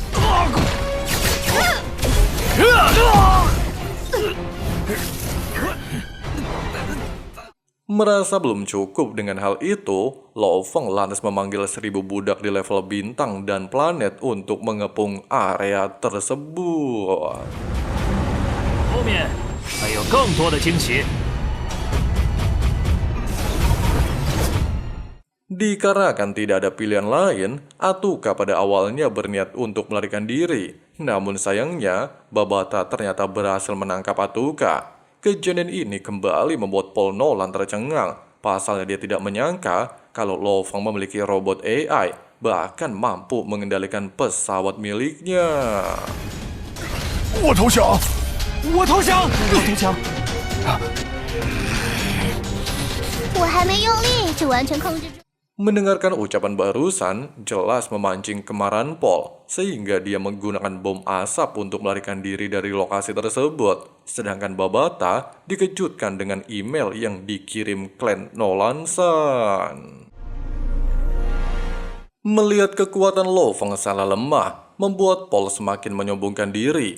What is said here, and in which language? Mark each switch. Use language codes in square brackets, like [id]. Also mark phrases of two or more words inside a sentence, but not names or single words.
[id] Merasa belum cukup dengan hal itu, Lo Feng lantas memanggil 1000 budak di level bintang dan planet untuk mengepung area tersebut. [zh] 后面还有更多的惊喜。 [id] Dikarenakan tidak ada pilihan lain, Atuka pada awalnya berniat untuk melarikan diri. Namun sayangnya, Babata ternyata berhasil menangkap Atuka. Kejadian ini kembali membuat Paul Nolan tercengang. Pasalnya dia tidak menyangka kalau Lo Feng memiliki robot AI, bahkan mampu mengendalikan pesawat miliknya. [zh] 我投降！我投降！我投降！我还没用力就完全控制住。 [id] Mendengarkan ucapan barusan, jelas memancing kemarahan Paul, sehingga dia menggunakan bom asap untuk melarikan diri dari lokasi tersebut. Sedangkan Babata dikejutkan dengan email yang dikirim klan Nolansan. Melihat kekuatan Lo Feng sangat lemah, membuat Paul semakin menyombongkan diri.